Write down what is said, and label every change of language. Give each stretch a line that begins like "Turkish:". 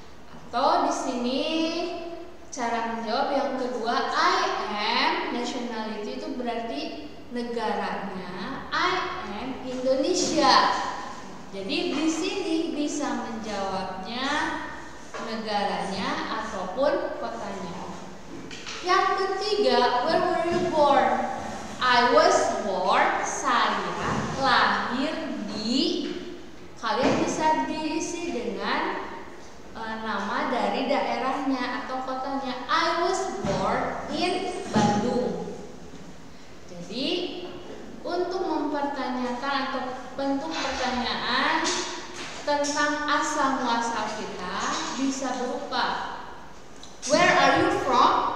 Indonesian: Atau di sini cara menjawab yang kedua,
English: I am nationality
Indonesian: itu berarti negaranya.
English: I am Indonesia.
Indonesian: Jadi di sini bisa menjawabnya negaranya ataupun kotanya. Yang ketiga,
English: where were you born? I was born,
Indonesian: saya lahir di. Kalian bisa diisi dengan nama dari daerahnya atau kotanya.
English: I was born in Bandung.
Indonesian: Jadi untuk mempertanyakan atau bentuk pertanyaan tentang asal muasal kita bisa berupa
English: where are you from?